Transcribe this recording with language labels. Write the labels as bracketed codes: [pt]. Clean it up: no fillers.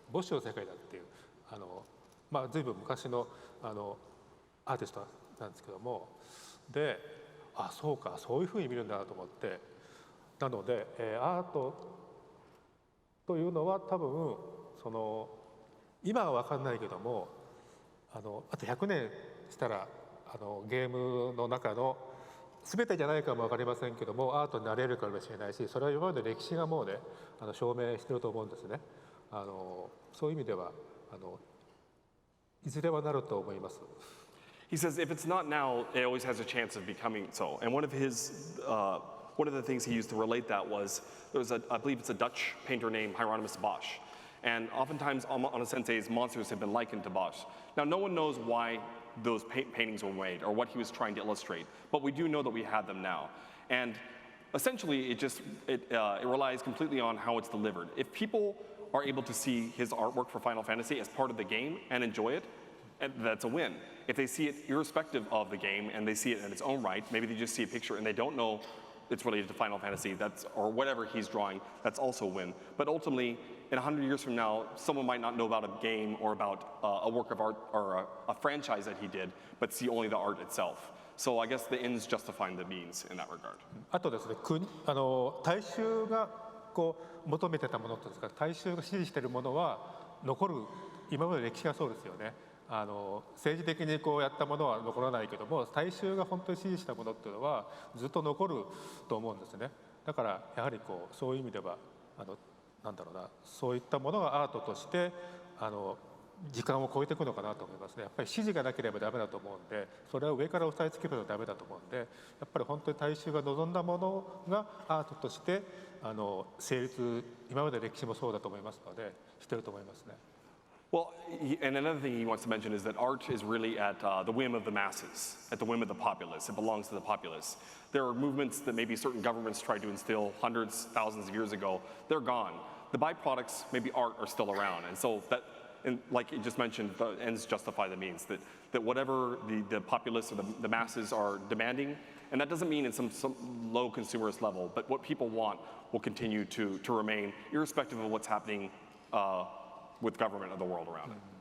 [ja] ボッシュの世界だっていう随分昔のアーティストなんですけども、でそうか、そういうふうに見るんだなと思って、なので、アートというのは多分その今は分かんないけどもあと100年したらゲームの中の全てじゃないかも分かりませんけどもアートになれるかもしれないし、それは今まで歴史がもうね証明してると思うんですね。そういう意味ではいずれはなると思います。 [en] He says if it's not now, it always has a chance of becoming so. And one of the things he used to relate that was I believe it's a Dutch painter named Hieronymus Bosch. And oftentimes Amano Sensei's monsters have been likened to Bosch. Now no one knows why those paintings were made or what he was trying to illustrate, but we do know that we have them now. And essentially it relies completely on how it's delivered. If people are able to see his artwork for Final Fantasy as part of the game and enjoy it, that's a win. If they see it irrespective of the game and they see it in its own right, maybe they just see a picture and they don't know it's related to Final Fantasy, or whatever he's drawing, that's also a win. But ultimately, in 100 years from now, someone might not know about a game or about a work of art or a franchise that he did, but see only the art itself. So I guess the ends justifying the means in that regard. [ja] あとですね、大衆がこう求めてたものとですか、大衆が支持しているものは残る、今まで歴史がそうですよね。政治的にこうやったものは残らないけども、大衆が本当に支持したものっていうのはずっと残ると思うんですね。だからやはりこうそういう意味ではなんだろうな、そういったものがアートとして時間を超えていくのかなと思いますね。やっぱり支持がなければダメだと思うんで、それは上から押さえつけるのはダメだと思うんで、やっぱり本当に大衆が望んだものがアートとして成立、今まで歴史もそうだと思いますのでしてると思いますね。 [en] Well, and another thing he wants to mention is that art is really at the whim of the masses, at the whim of the populace. It belongs to the populace. There are movements that maybe certain governments tried to instill hundreds, thousands of years ago. They're gone. The byproducts, maybe art, are still around. And so that, and like you just mentioned, the ends justify the means, that whatever the populace or the masses are demanding, and that doesn't mean in some low consumerist level, but what people want will continue to remain, irrespective of what's happening with government of the world around it.